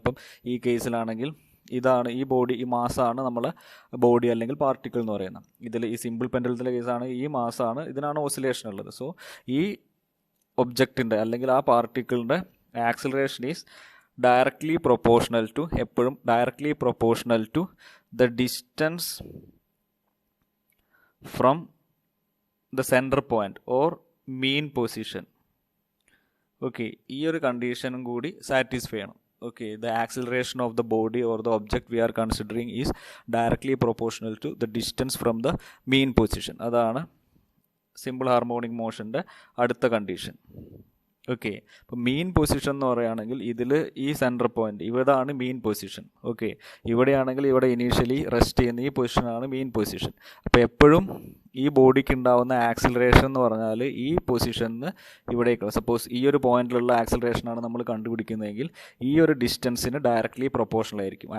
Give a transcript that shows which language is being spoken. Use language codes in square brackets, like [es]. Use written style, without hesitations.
[ml] ഇപ്പം ഈ കേസിലാണെങ്കിൽ ഇതാണ് ഈ ബോഡി, ഈ മാസാണ് നമ്മളെ ബോഡി അല്ലെങ്കിൽ പാർട്ടിക്കിൾ എന്ന് പറയുന്നത്. ഇതിൽ ഈ സിമ്പിൾ പെൻഡുലത്തിലെ കേസാണ് ഈ മാസാണ്, ഇതിനാണ് ഓസിലേഷൻ ഉള്ളത്. സോ ഈ ഒബ്ജക്റ്റിൻ്റെ അല്ലെങ്കിൽ ആ പാർട്ടിക്കിളിൻ്റെ acceleration [en] is directly proportional to [ml] എപ്പോഴും [en] directly proportional to the distance from the center point or mean position. [ml] Okay, ഈ ഒരു കണ്ടീഷനും കൂടി സാറ്റിസ്ഫൈ ചെയ്യണം. [en] Okay, the acceleration of the body or the object we are considering is directly proportional to the distance from the mean position. [ml] അതാണ് simple harmonic മോഷൻ്റെ അടുത്ത condition. Okay, അപ്പോൾ മീൻ position എന്ന് പറയുകയാണെങ്കിൽ ഇതിൽ ഈ സെൻറ്റർ പോയിന്റ് ഇവിടെയാണ് മീൻ പൊസിഷൻ. ഓക്കെ, ഇവിടെയാണെങ്കിൽ ഇവിടെ ഇനീഷ്യലി റെസ്റ്റ് ചെയ്യുന്ന ഈ പൊസിഷനാണ് മീൻ പൊസിഷൻ. അപ്പോൾ എപ്പോഴും ഈ ബോഡിക്ക് ഉണ്ടാകുന്ന ആക്സിലറേഷൻ എന്ന് പറഞ്ഞാൽ ഈ പൊസിഷനിൽ ഇവിടേക്ക്, സപ്പോസ് ഈ ഒരു പോയിന്റിലുള്ള ആക്സിലറേഷനാണ് നമ്മൾ കണ്ടുപിടിക്കുന്നതെങ്കിൽ ഈ ഒരു ഡിസ്റ്റൻസിന് ഡയറക്ട്ലി പ്രൊപ്പോർഷണൽ ആയിരിക്കും.